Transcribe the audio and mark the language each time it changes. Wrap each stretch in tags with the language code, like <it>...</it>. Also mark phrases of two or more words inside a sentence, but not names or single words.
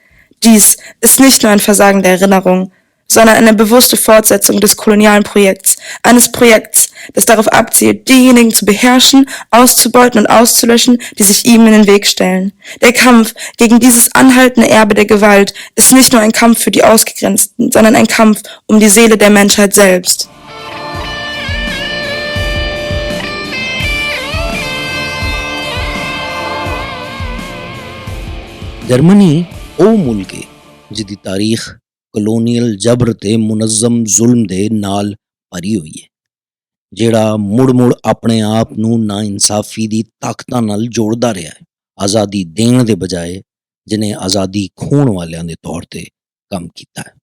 <de>Dies ist nicht nur ein Versagen der Erinnerung, sondern eine bewusste Fortsetzung des kolonialen Projekts, eines Projekts, das darauf abzielt, diejenigen zu beherrschen, auszubeuten und auszulöschen, die sich ihm in den Weg stellen. Der Kampf gegen dieses anhaltende Erbe der Gewalt ist nicht nur ein Kampf für die Ausgegrenzten, sondern ein Kampf um die Seele der Menschheit selbst.</de> <pa>ਜਰਮਨੀ ਉਹ ਮੁਲਕ ਹੈ ਜਿਹਦੀ ਤਾਰੀਖ ਕਲੋਨੀਅਲ ਜਬਰ ਤੇ ਮੁਨਜ਼ਮ ਜ਼ੁਲਮ ਦੇ ਨਾਲ ਭਰੀ ਹੋਈ ਹੈ, ਜਿਹੜਾ ਮੁੜ-ਮੁੜ ਆਪਣੇ ਆਪ ਨੂੰ ਨਾਇਨਸਾਫੀ ਦੀ ਤਾਕਤਾਂ ਨਾਲ ਜੋੜਦਾ ਰਿਹਾ ਹੈ, ਆਜ਼ਾਦੀ ਦੇਣ ਦੇ ਬਜਾਏ ਜਿਹਨੇ ਆਜ਼ਾਦੀ ਖੋਹਣ ਵਾਲਿਆਂ ਦੇ ਤੌਰ ਤੇ ਕੰਮ ਕੀਤਾ ਹੈ।</pa>